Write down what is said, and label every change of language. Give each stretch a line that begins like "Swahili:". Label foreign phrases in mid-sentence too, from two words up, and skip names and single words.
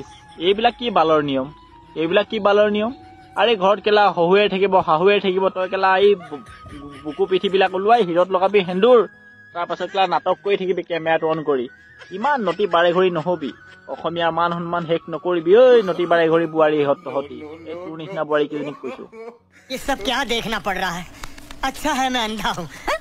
Assamese: এইবিলাক কি বালৰ নিয়ম আৰে ঘৰত কেলা শাহুৱে থাকিব তই কেলা এই বুকু পিঠিবিলাক ওলোৱাই হিৰত লগাবি সেন্দুৰ তাৰপাছত কেলা নাটক কৰি থাকিবি কেমেৰাটো অন কৰি ইমান নটি বাৰে ঘৰি নহবি অসমীয়া মান সন্মান শেষ নকৰিবি ঐ নটি বাৰে ঘৰি বোৱাৰী তহঁতি এই তোৰ নিচিনা বোৱাৰী কেইজনীক কৈছো
Hindi: ये सब क्या देखना पड़ रहा है अच्छा है मैं अंधा हूँ